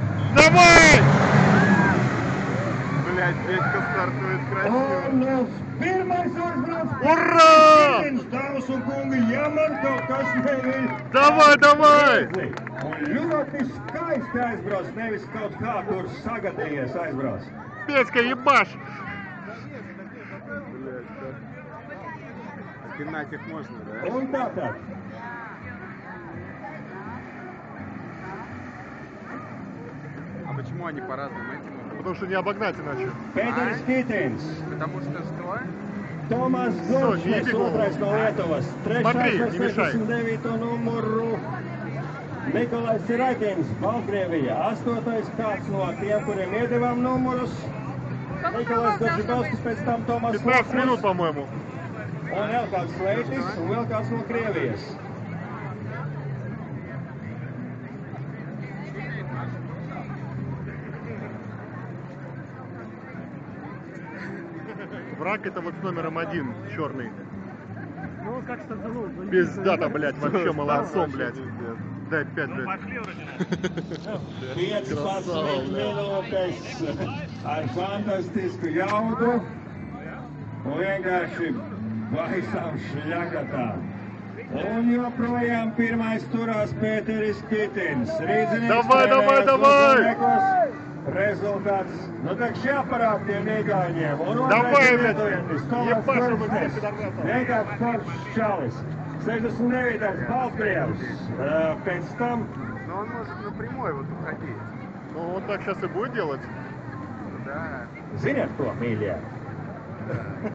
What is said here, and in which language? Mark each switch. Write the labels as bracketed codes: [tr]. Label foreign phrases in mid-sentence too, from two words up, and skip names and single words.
[ru] Давай! Блять, Петька стартует красиво. Ура! Давай, давай! [lv] Ļoti skaisti aizbrauc, nevis kaut kā tur sagadījies aizbrauc. [ru] Петька, ебаш! Блять, да. Пинать их можно, да? [lv] Un tātad. [ru] А почему они по-разному этим могут? Потому что не обогнать иначе. [lv] Pēteris Kītins, [ru] Потому что что? [lv] Tomas Gorčnieks, Ieguva. otrais no Lietuvas, [ru] Смотри, [lv] trešais [ru] не [lv] ar [ru] мешай. [lv] 69. numuru. Nikolais Siraitins, Baltkrievija, astotais kāds no tiem, kuriem iedevām numurus. Nikolais Gorčibovskis, pēc tam Tomas [ru] 15 минут, по-моему. [lv] Un vēl kāds Leitis, un vēl kāds no Krievijas. [ru] Враг это вот с номером 1, черный. Ну, как стартанул. Пиздата, блядь, вообще молодцом, блядь. Дай 5, блядь. [lv] 15 minūtes ar fantastisku jaudu un vienkārši baisām šļakatām. Un joprojām pirmais turās Pēteris Kītins. [ru] Давай, давай, давай! [lv] Rezultāts, nu tak šī aparāta tiem iegāņiem. Un [ru] Давай, [lv] otrais [ru] блядь! [lv] lietuvietis, Tomas [ru] Ебашь его, [lv] Gorčnieks. [ru] пидорасов! [lv] Vienkārši foršs čalis. 69. Baltkrievs. Pēc tam [ru] Но он может напрямую вот уходить. Ну, он так сейчас и будет делать. Да. [lv] Ziniet ko, mīļie?